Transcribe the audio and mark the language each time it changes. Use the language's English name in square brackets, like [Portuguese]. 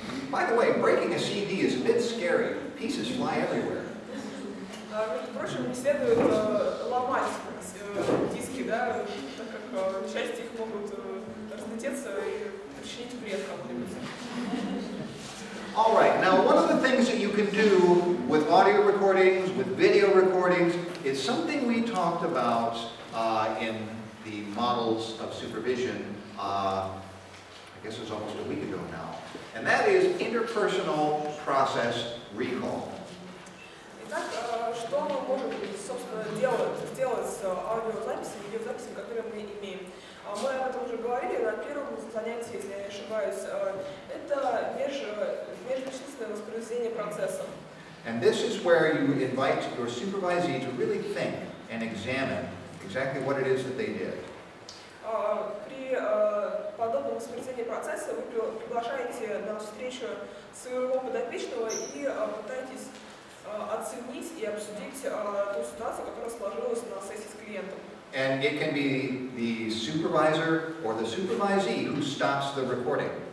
[English] By the way, breaking a CD is a bit scary. Pieces fly everywhere. [Russian] Между прочим, не следует ломать диски, да, так как части их могут разлететься и причинить вред кому-нибудь. [English] All right, now one of the things that you can do with audio recordings, with video recordings, is something we talked about in the models of supervision, I guess it was almost a week ago now, and that is interpersonal process recall. [Russian] Итак, что мы можем, собственно, сделать с аудиозаписью, видеозаписью, которые мы имеем? Мы об этом уже говорили на первом занятии, если я не ошибаюсь. Это межличностное воспроизведение процесса. [English] And this is where you invite your supervisee to really think and examine exactly what it is that they did. [Russian] При подобном воспроизведении процесса вы приглашаете на встречу своего подопечного и пытаетесь оценить и обсудить ту ситуацию, которая сложилась на сессии с клиентом. [English] And it can be the supervisor or the supervisee who stops the recording.